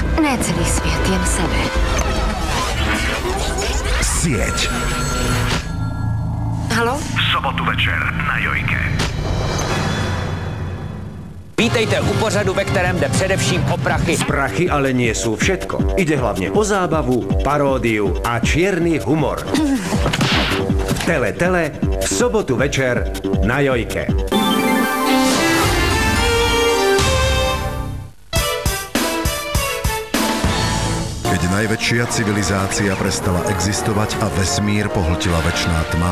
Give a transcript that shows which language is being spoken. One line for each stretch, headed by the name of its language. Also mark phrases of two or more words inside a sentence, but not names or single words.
Czech: Ne celý svět, jen sebe.
Slovak: Sieť.
Czech: Halo?
Slovak: V sobotu večer na Jojke.
Czech: Vítejte u pořadu, ve kterém jde především o prachy.
Slovak: Prachy ale nie sú všetko. Ide hlavne o zábavu, paródiu a čierny humor. Tele v sobotu večer na Jojke. Keď najväčšia civilizácia prestala existovať a vesmír pohltila večná tma,